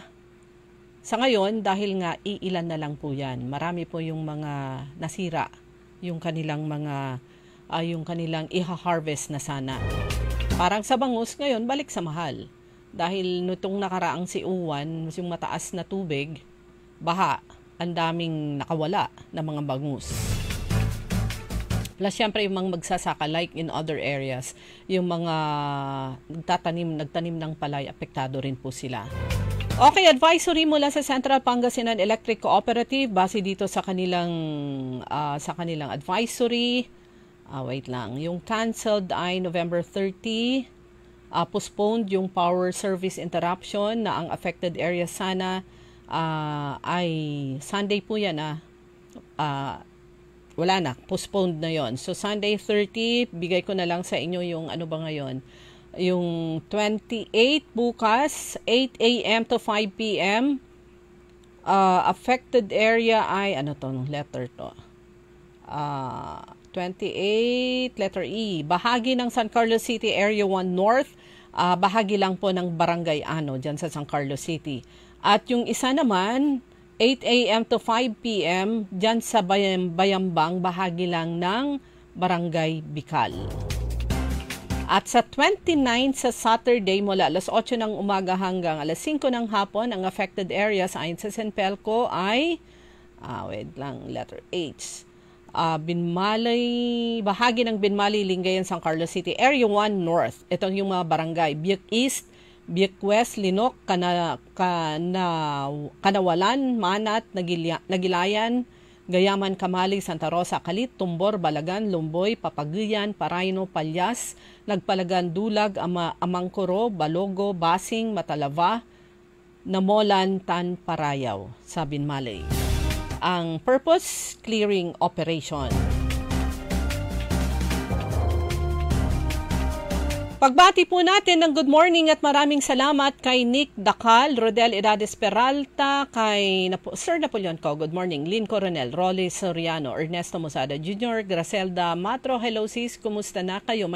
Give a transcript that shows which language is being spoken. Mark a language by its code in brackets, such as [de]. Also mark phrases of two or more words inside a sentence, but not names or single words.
[tl] Sa ngayon, dahil nga iilan na lang po yan, marami po yung mga nasira, yung kanilang iha-harvest na sana. Parang sa bangus ngayon, balik sa mahal. Dahil nitong nakaraang si Uwan, yung mataas na tubig, baha, ang daming nakawala na mga bangus. Plus, syempre yung mga magsasaka, [en] like in other areas, [tl] yung mga nagtanim ng palay, apektado rin po sila. Okay, advisory mula sa Central Pangasinan Electric Cooperative base dito sa kanilang advisory. Wait lang. Yung canceled ay November 30. Postponed yung [en] power service interruption [tl] na ang [en] affected area [tl] sana ay Sunday po yan. Wala na. Postponed na yon. So Sunday 30, bigay ko na lang sa inyo yung ano ba ngayon. Yung 28 bukas, 8 a.m. to 5 p.m. [en] Affected area [tl] ay, ano to, letter to? 28, letter E. Bahagi ng San Carlos City, Area 1 North. Bahagi lang po ng Barangay Ano, dyan sa San Carlos City. At yung isa naman, 8 a.m. to 5 p.m. dyan sa Bayambang, bahagi lang ng Barangay Bicol. At sa 29 sa Saturday mula alas 8 ng umaga hanggang alas 5 ng hapon, ang [en] affected areas [tl] ayon sa Senpelco ay, wait lang, letter H. Bahagi ng Binmalay, Lingayen, San Carlos City, Area 1 North. Ito yung mga barangay, Biak East, Biak West, Linok, Kanawalan, Manat, Nagilayan, Gayaman, Kamali, Santa Rosa, Kalit, Tumbor, Balagan, Lumboy, Papaguyan, Parayno, Palyas, Nagpalagan, Dulag, Amangkoro, Balogo, Basing, Matalava, Namolan, Tan, Parayaw sa Binmalay. Ang purpose, [en] clearing operation. [tl] Pagbati po natin ng [en] good morning [tl] at maraming salamat kay Nick Dacal, Rodel Edades Peralta, kay Sir Napoleon Co, [en] good morning, [tl] Lynn Coronel, Rolly Soriano, Ernesto Mosada Jr., Gracelda Matro, [en] hello sis, [tl] kumusta na kayo?